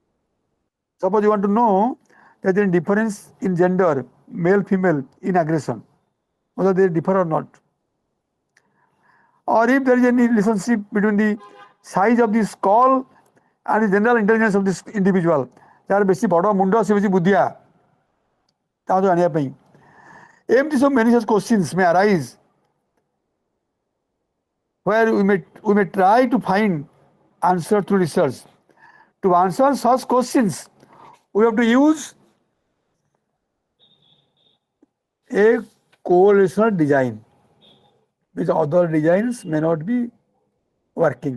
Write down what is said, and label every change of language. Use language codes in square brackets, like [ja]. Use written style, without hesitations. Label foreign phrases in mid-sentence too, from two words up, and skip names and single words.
[en] Suppose you want to know that there is difference in gender, male, female, in aggression, whether they differ or not. Or if there is any relationship between the size of the skull and the general intelligence of this individual. [or] ଯାହାର ବେଶୀ ବଡ଼ ମୁଣ୍ଡ ସେ ବେଶୀ ବୁଦ୍ଧିଆ ତାହା ଜାଣିବା ପାଇଁ ଏମିତି ସବୁ [en] many such questions may arise where we may try to find answer through research. To answer such questions, we have to use a correlational design, which other designs may not be working.